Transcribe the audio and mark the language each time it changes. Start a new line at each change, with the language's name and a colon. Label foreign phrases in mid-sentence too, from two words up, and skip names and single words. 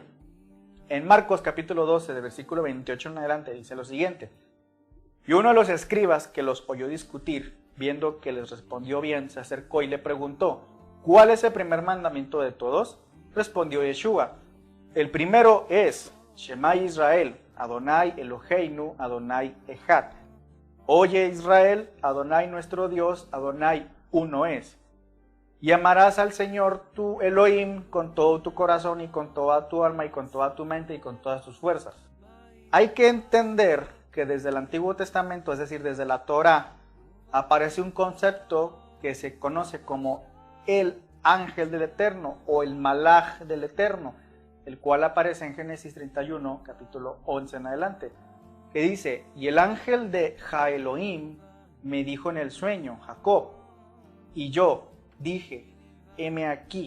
Spanish: En Marcos capítulo 12, de versículo 28 en adelante, dice lo siguiente: Y uno de los escribas que los oyó discutir, viendo que les respondió bien, se acercó y le preguntó: ¿Cuál es el primer mandamiento de todos? Respondió Yeshua: El primero es:
Hebrew: שמע ישראל, אדוני אלוהינו, אדוני אחד.
Spanish: Oye Israel, Adonai nuestro Dios, Adonai uno es. Y amarás al Señor tu Elohim con todo tu corazón y con toda tu alma y con toda tu mente y con todas tus fuerzas. Hay que entender que desde el Antiguo Testamento, es decir, desde la Torá, aparece un concepto que se conoce como el ángel del Eterno o el malaj del Eterno, el cual aparece en Génesis 31, capítulo 11 en adelante, que dice: Y el ángel de Ja-Elohim me dijo en el sueño, Jacob, y yo dije, heme aquí.